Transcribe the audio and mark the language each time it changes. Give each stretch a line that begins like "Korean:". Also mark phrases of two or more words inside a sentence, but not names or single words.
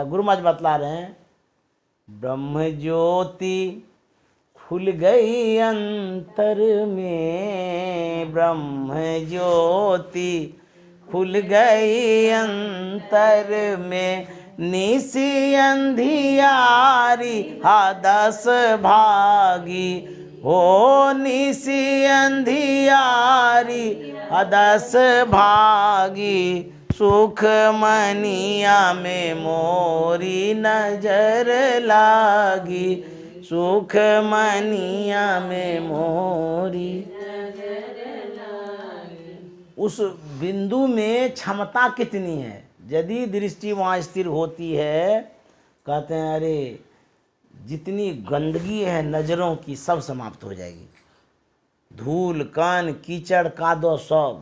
Hindi: गुरु महाराज बतला रहे हैं, ब्रह्म ज्योति खुल गई अंतर में, ब्रह्म ज्योति खुल गई अंतर में, निसी अंधियारी हादस भागी, हो निसी अंधियारी हादस भागी, सुख मनिया में मोरी नजर लागी, सुख मनिया में मोरी। उस बिंदु में क्षमता कितनी है। यदि दृष्टि वहाँ स्थिर होती है, कहते हैं अरे जितनी गंदगी है नज़रों की सब समाप्त हो जाएगी। धूल कण कीचड़ कादो सब।